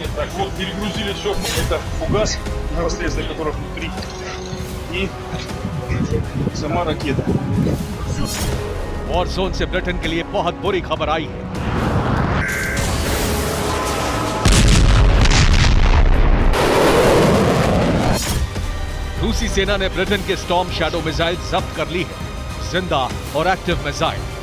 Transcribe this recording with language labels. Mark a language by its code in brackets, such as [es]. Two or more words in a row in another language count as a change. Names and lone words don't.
[ru] Так, вот перегрузили все, это фугас, непосредственно который внутри, и сама ракета. [hi] वॉर जोन से ब्रिटेन के लिए बहुत बुरी खबर आई है। रूसी सेना ने ब्रिटेन के स्टॉर्म शैडो मिसाइल जब्त कर ली है, जिंदा और एक्टिव मिसाइल।